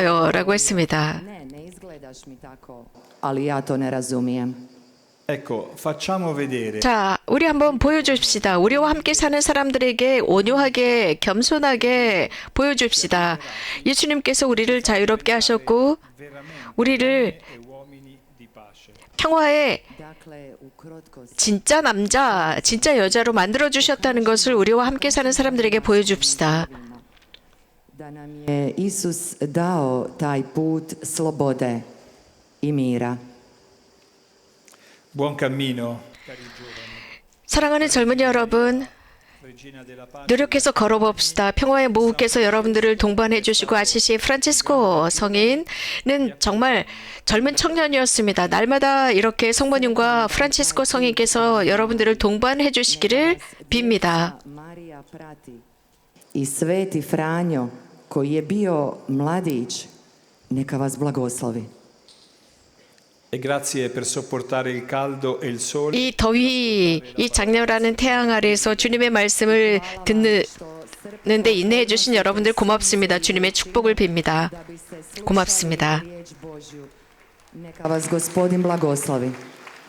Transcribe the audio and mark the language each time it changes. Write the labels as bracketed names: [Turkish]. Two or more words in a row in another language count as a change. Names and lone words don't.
[Korean] 라고 했습니다. [Croatian] ne izgleda Čestitaš mi tako, ali ja to ne razumijem. [Italian] Ecco, facciamo vedere [Korean] 자, 우리 한번 보여줍시다. 우리와 함께 사는 사람들에게 온유하게, 겸손하게 보여줍시다. 예수님께서 우리를 자유롭게 하셨고, 우리를 [Italian] uomini di pace. [Korean] 평화의 [Croatian] Dakle, u krotkosti [Korean] 진짜 남자, 진짜 여자로 만들어 주셨다는 것을 우리와 함께 사는 사람들에게 보여줍시다. [Croatian] da nam je Isus dao taj put slobode i mira. [Italian] Buon cammino, cari giovani. [Korean] 사랑하는 젊은이 여러분, [Italian] Regina della pace. [Korean] 노력해서 걸어봅시다. 평화의 모후께서 여러분들을 동반해 주시고 아시시의 프란치스코 성인은 정말 젊은 청년이었습니다. 날마다 이렇게 성모님과 프란치스코 성인께서 여러분들을 동반해 주시기를 빕니다. [Croatian] Marija prati. I Sveti Franjo, koji je bio mladić, neka vas blagoslovi. [Italian] E grazie per sopportare il caldo e il sole. [Korean] 이 더위, 이 장렬하는 태양 아래에서 주님의 말씀을 듣는데 인내해 주신 여러분들 고맙습니다. 주님의 축복을 빕니다. [Croatian] Da bi se slušali [Korean] 고맙습니다. [Croatian] riječ Božju, neka vas Gospodin blagoslovi.